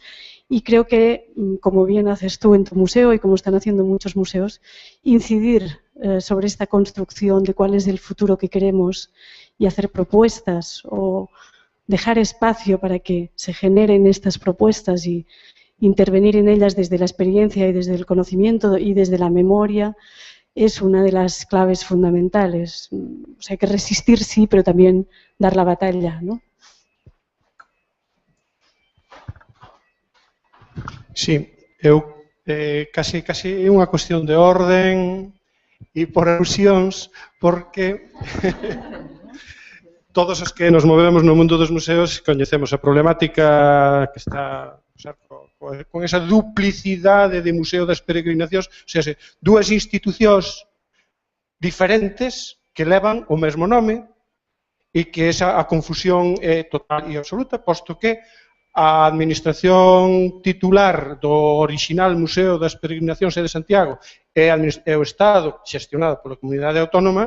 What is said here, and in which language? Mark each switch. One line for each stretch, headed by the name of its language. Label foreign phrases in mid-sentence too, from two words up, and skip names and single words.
Spanish: Y creo que, como bien haces tú en tu museo y como están haciendo muchos museos, incidir sobre esta construcción de cuál es el futuro que queremos y hacer propuestas o dejar espacio para que se generen estas propuestas y intervenir en ellas desde la experiencia y desde el conocimiento y desde la memoria es una de las claves fundamentales. O sea, hay que resistir, sí, pero también dar la batalla, ¿no?
Galician: Sí, casi é unha cuestión de orden e por alusións, porque todos os que nos movemos no mundo dos museos coñecemos a problemática que está con esa duplicidade de museo das peregrinacións, ou seja, dúas institucións diferentes que levan o mesmo nome e que a confusión é total e absoluta, posto que a administración titular do orixinal Museo das Peregrinacións de Santiago é o Estado xestionado pola comunidade autónoma.